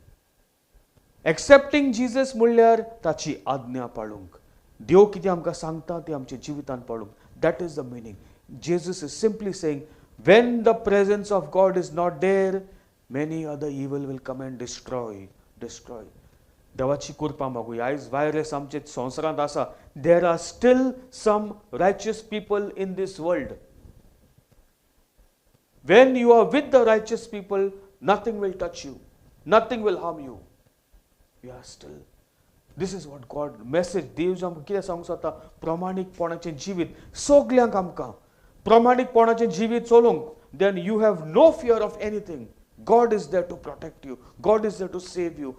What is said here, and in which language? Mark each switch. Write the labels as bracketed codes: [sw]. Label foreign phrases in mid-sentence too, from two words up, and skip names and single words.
[kok] Accepting Jesus म्हणल्यार ताची आज्ञा पाळूंक. देव कितें आमकां सांगता तें आमच्या जिवितांत पाळूंक. [en] That is the meaning. Jesus is simply saying, when the presence of God is not there, many other evil will come and destroy. [kok] देवाची कृपा मागुया. आयज वायरस आमचे संवसारांत आसा. [en] There are still some righteous people in these world. When you are with the righteous people, nothing will touch you, nothing will harm you. You are still. This is what God message. [kok] देव आमकां कितें सांगूंक सोदता? प्रामाणीकपणाचें जिवीत. सगल्यांक आमकां प्रामाणीकपणाचें जिवीत चलोवंक. [en] Then you have no fear of anything. God is there to protect you. God is there to save you.